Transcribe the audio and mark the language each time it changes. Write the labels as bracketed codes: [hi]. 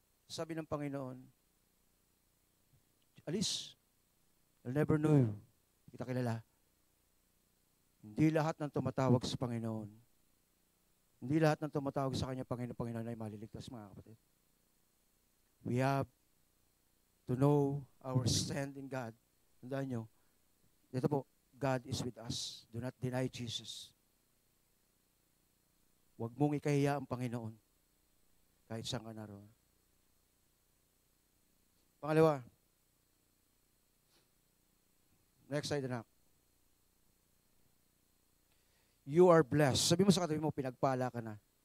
[tl] Sabi ng Panginoon, alis. [en] I'll never know you. [tl] Kita kilala. Hindi lahat ng tumatawag sa Panginoon. Hindi lahat ng tumatawag sa Kanya, Panginoon ay maliligtas, mga kapatid. [en] We have to know our stand in God. [tl] Tandaan nyo, dito po, [en] God is with us. Do not deny Jesus. [tl] Huwag mong ikahiya ang Panginoon kahit saan ka naroon. Pangalawa, [en] next slide [tl] na. [en] You are blessed. [tl] Sabi mo sa katabi mo, pinagpala ka na.